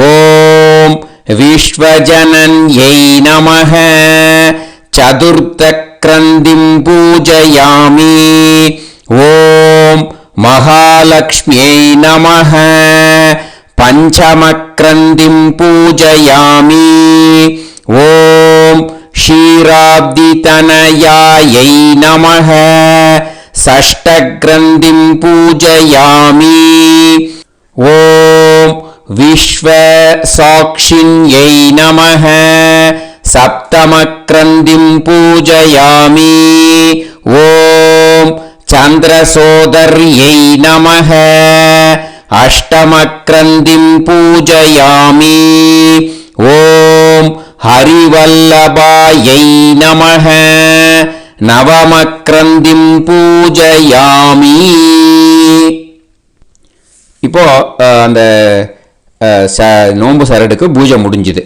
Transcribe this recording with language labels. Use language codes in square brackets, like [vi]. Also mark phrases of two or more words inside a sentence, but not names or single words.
[sa] ॐ विश्वजनन्यै नमः चतुर्थ पञ्चमग्रन्थिं पूजयामि. ॐ महालक्ष्म्यै नमः. पञ्चमग्रन्थिं पूजयामि. ॐ क्षीराब्धितनयायै नमः. षष्ठग्रन्थिं पूजयामि. ॐ विश्वसाक्षिण्यै नमः. सप्तमग्रन्थिं पूजयामि. ॐ चन्द्रसोदर्यै नमः. अष्टमग्रन्थिं पूजयामि. ॐ हरिवल्लभायै नमः. नवमग्रन्थिं पूजयामि. [ta] இப்போ அந்த நோன்பு சரடுக்கு பூஜை முடிஞ்சுது.